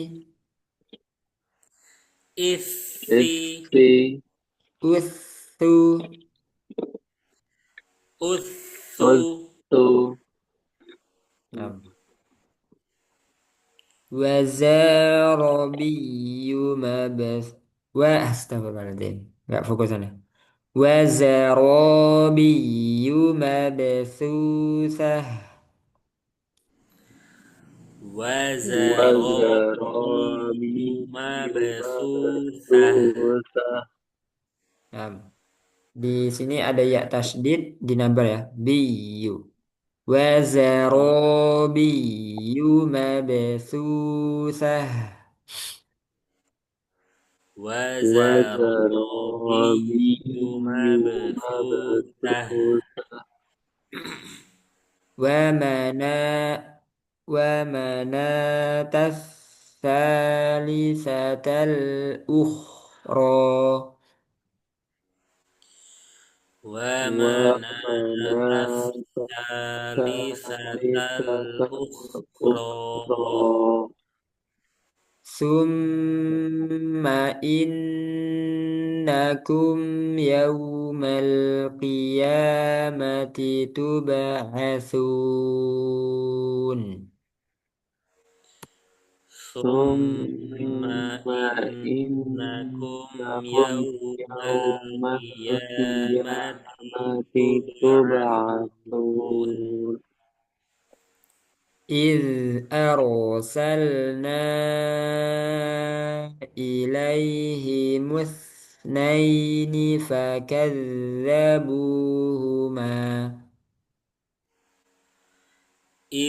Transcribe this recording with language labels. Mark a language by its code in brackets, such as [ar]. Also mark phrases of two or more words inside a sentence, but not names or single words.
[ar] isi, isi Us. Su. usu, ustu وزرابي مبث. أستغفر الله العظيم. [id] Nggak fokus sana. [ar] وزرابي مبثوثة. wazarabi وزرابي مبثوثة, mabsusah [id] Nah, di sini ada ya tasdid di number ya. [ar] Biyu. وزرابي مبثوثة. wazarabi وزرابي مبثوثة, mabsusah ومناة ومناة الثالثة الأخرى. wa wa manatas manata salisatal salisatal ukhra, ukhra ثم إنكم يوم القيامة تبعثون. Summa Summa innakum innakum yawmal yawmal qiyamati qiyamati tub'atsun. tub'atsun. إذ أرسلنا إليهم اثنين فكذبوهما إذ